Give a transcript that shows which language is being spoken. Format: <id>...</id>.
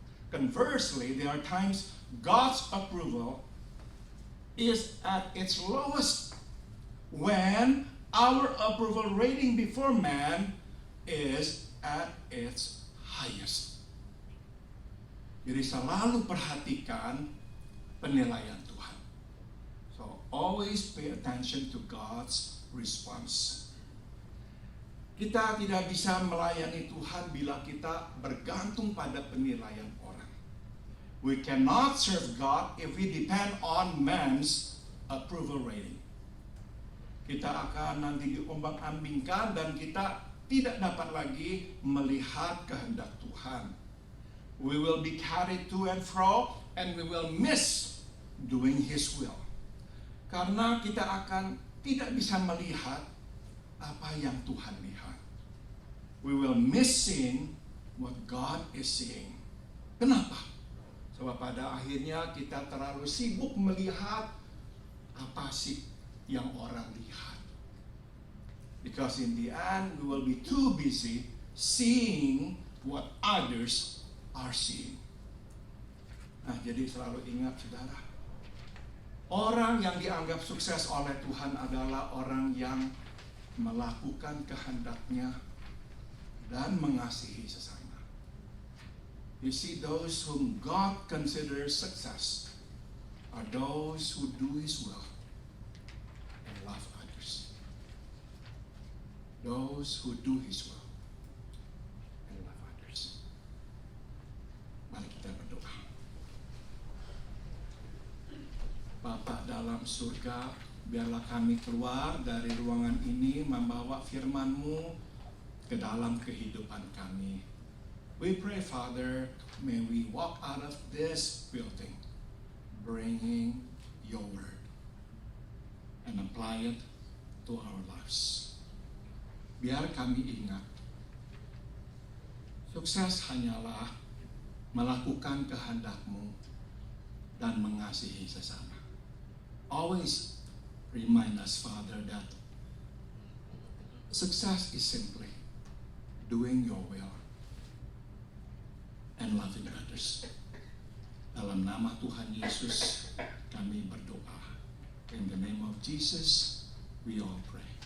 <en>Conversely, there are times God's approval is at its lowest when our approval rating before man is at its highest.</en> <id>Jadi selalu perhatikan penilaian Tuhan.</id> <en>So always pay attention to God's response.</en> <id>Kita tidak bisa melayani Tuhan bila kita bergantung pada penilaian orang.</id> <en>We cannot serve God if we depend on man's approval rating.</en> <id>Kita akan nanti diombang-ambingkan dan kita tidak dapat lagi melihat kehendak Tuhan.</id> <en>We will be carried to and fro and we will miss doing His will.</en> <id>Karena kita akan tidak bisa melihat apa yang Tuhan lihat.</id> <en>We will miss seeing what God is seeing.</en> <id>Kenapa? Sebab pada akhirnya kita terlalu sibuk melihat apa sih yang orang lihat.</id> <en>Because in the end we will be too busy seeing what others are seeing.</en> <id>Nah, jadi selalu ingat saudara, orang yang dianggap sukses oleh Tuhan adalah orang yang melakukan kehendak-Nya dan mengasihi sesama.</id> <en>You see, those whom God considers success are those who do His will and love others. Those who do His will and love others.</en> <id>Mari kita berdoa. Bapa dalam surga, biarlah kami keluar dari ruangan ini membawa firman-Mu ke dalam kehidupan kami.</id> <en>We pray, Father, may we walk out of this building bringing your word and apply it to our lives.</en> <id>Biar kami ingat, sukses hanyalah melakukan kehendak-Mu dan mengasihi sesama.</id> <en>Always remind us, Father, that success is simply doing your will and loving others.</en> <id>Dalam nama Tuhan Yesus kami berdoa.</id> <en>In the name of Jesus we all pray.</en>